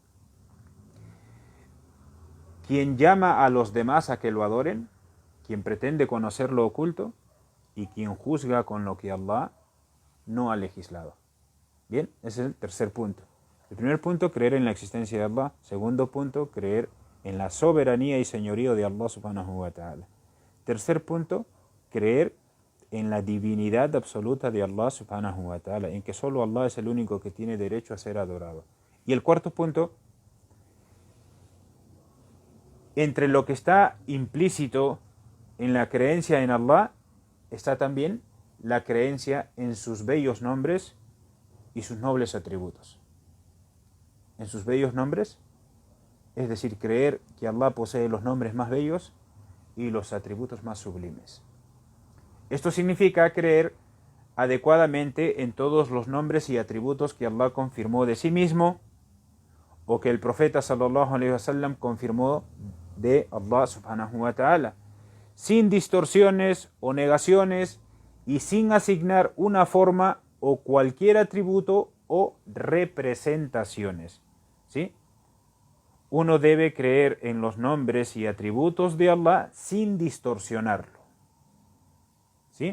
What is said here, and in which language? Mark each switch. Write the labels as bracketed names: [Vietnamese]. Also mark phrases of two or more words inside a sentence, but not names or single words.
[Spanish] Quien llama a los demás a que lo adoren, quien pretende conocer lo oculto y quien juzga con lo que Allah no ha legislado. Bien, ese es el tercer punto. El primer punto, creer en la existencia de Allah. Segundo punto, creer en la soberanía y señorío de Allah [Arabic] سبحانه وتعالى. [Spanish] Tercer punto, creer en la divinidad absoluta de Allah [Arabic] سبحانه وتعالى, [Spanish] en que solo Allah es el único que tiene derecho a ser adorado. Y el cuarto punto, entre lo que está implícito en la creencia en Allah, está también la creencia en sus bellos nombres y sus nobles atributos. En sus bellos nombres, es decir, creer que Allah posee los nombres más bellos y los atributos más sublimes. Esto significa creer adecuadamente en todos los nombres y atributos que Allah confirmó de sí mismo o que el profeta [Arabic] صلى الله عليه وسلم [Spanish] confirmó de Allah [Arabic] سبحانه وتعالى, [Spanish] sin distorsiones o negaciones y sin asignar una forma o cualquier atributo o representaciones, ¿sí? Uno debe creer en los nombres y atributos de Allah sin distorsionarlo, ¿sí?